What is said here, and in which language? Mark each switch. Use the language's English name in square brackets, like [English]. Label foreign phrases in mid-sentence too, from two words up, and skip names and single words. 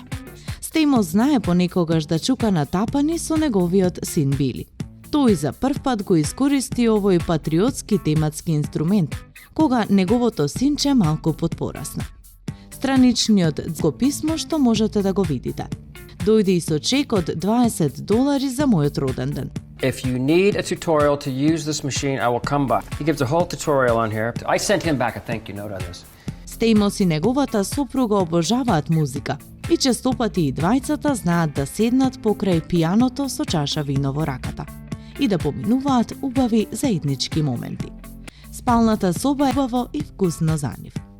[Macedonian] Стејмос знае понекогаш да чука на тапани со неговиот син Били. Тој за прв пат го искористи овој патриотски тематски инструмент, кога неговото синче малку подпорасна. Страничниот го писмо што можете да го видите. Дојде и со чек од $20 за мојот роден ден. [English] If you need a tutorial to use this machine, I will come by. He gives a whole tutorial on here. I sent him back a thank you note on this. [Macedonian] Стејмос и неговата сопруга обожаваат музика и честопати и двајцата знаат да седнат покрај пијаното со чаша вино во раката и да поминуваат убави заеднички моменти. Спалната соба е убаво и вкусно за нив.